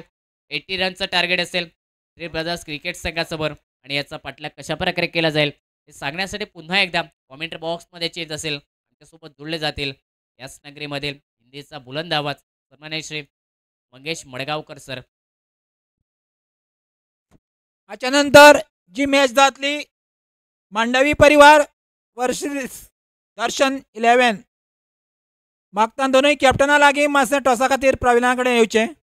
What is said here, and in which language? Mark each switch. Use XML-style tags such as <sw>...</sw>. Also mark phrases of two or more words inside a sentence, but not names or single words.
<mr>80 रनचं टार्गेट असेल थ्री ब्रदर्स क्रिकेट संघासमोर आणि याचा पाठलाग कशाप्रकारे केला जाईल हे सांगण्यासाठी पुन्हा एकदा</mr> <en>commentary boxमध्ये</en> <mr>चेंज असेल आमच्यासोबत जुळले जातील याच नगरीमधील हिंदीचा बुलंद आवाज सन्माननीय श्री मंगेश मडगावकर सर.</mr> <kok>त्याच्यानंतर जी मॅच जातली मांडवी परिवार वर्सेस दर्शन 11. मागता दोनूय कॅप्टना लागीं मातशें टॉसा खातीर प्रवीणा कडेन येवचें.</kok>